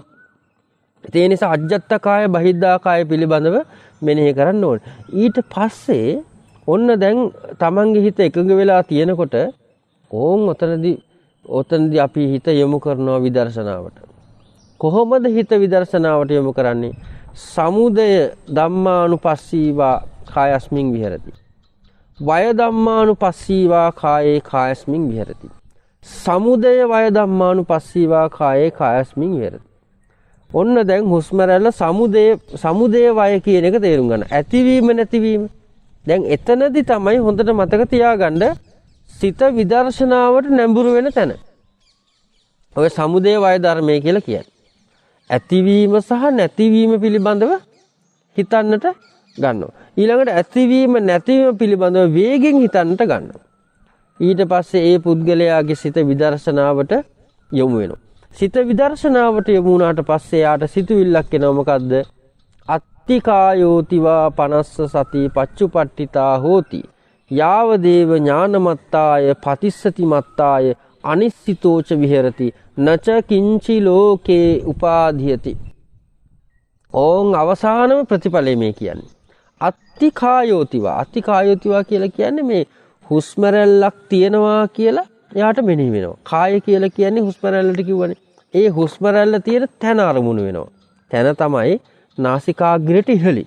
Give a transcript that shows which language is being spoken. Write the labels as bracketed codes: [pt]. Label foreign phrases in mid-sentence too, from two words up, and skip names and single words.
[si] ඒ නිසා [pi] අජ්ජත්ත කාය බහිද්ධා කාය [si] පිළිබඳව මෙනෙහි කරන්න ඕනේ. ඊට පස්සේ ඔන්න දැන් තමන්ගේ හිත එකඟ වෙලා තියෙනකොට ඔතනදී අපි හිත යොමු කරනවා විදර්ශනාවට. කොහොමද හිත විදර්ශනාවට යොමු කරන්නේ? [pi] සමුදය ධම්මානුපස්සීවා කායස්මින් විහෙරති. වය ධම්මානුපස්සීවා කායේ කායස්මින් විහෙරති. සමුදය වය ධම්මානුපස්සීවා කායේ කායස්මින් විහෙරති. [si] ඔන්න දැන් හුස්ම රැල්ල [pi] සමුදය වය [si] කියන එක තේරුම් ගන්න. ඇතිවීම නැතිවීම. දැන් එතනදී තමයි හොඳට මතක තියාගන්න සිත විදර්ශනාවට නැඹුරු වෙන තැන. ඔය [pi] සමුදය වය [si] ධර්මය කියලා කියන්නේ. ඇතිවීම සහ නැතිවීම පිළිබඳව හිතන්නට ගන්නවා. ඊළඟට ඇතිවීම නැතිවීම පිළිබඳව වේගෙන් හිතන්නට ගන්නවා. ඊට පස්සේ ඒ පුද්ගලයාගේ සිත විදර්ශනාවට යොමු වෙනවා. සිත විදර්ශනාවට යොමු වුණාට පස්සේ යාට සිතුවිල්ලක් එනවා. මොකද්ද? [pi] අත්තිකායෝතිවා පනස්ස සති පච්චුපට්ඨිතා හෝති. යාව දේව ඥානමත්තාය පතිස්සති මත්තාය අනිස්සිතෝච විහෙරති නච කිංචි ලෝකේ උපාධියති. [si] ඕන් අවසානම ප්‍රතිඵලය මේ කියන්නේ. අත්තිකායෝතිවා. අත්තිකායෝතිවා කියලා කියන්නේ මේ හුස්ම රැල්ලක් තියෙනවා කියලා එයාට මෙනෙහි වෙනවා. කාය කියලා කියන්නේ හුස්ම රැල්ලට කිව්වනේ. ඒ හුස්ම රැල්ල තියෙන තැන අරමුණු වෙනවා. තැන තමයි නාසිකාග්‍රයට ඉහළින්.